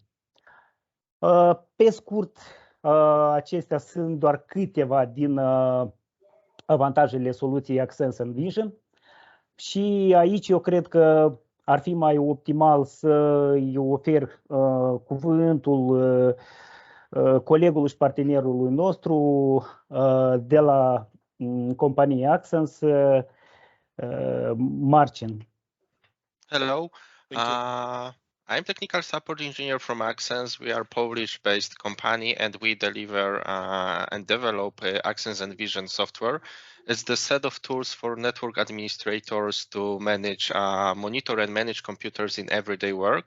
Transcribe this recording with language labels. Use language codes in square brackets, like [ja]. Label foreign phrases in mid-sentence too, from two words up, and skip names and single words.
[ro] Pe scurt, acestea sunt doar câteva din avantajele soluției Axence Envision. Și aici eu cred că ar fi mai optimal să îi ofer cuvântul colegului și partenerului nostru de la compania Axence, Marcin. [en] Hello, I'm technical support engineer from Axence. We are Polish-based company and we deliver and develop Axence Envision software. It's the set of tools for network administrators to manage, monitor and manage computers in everyday work.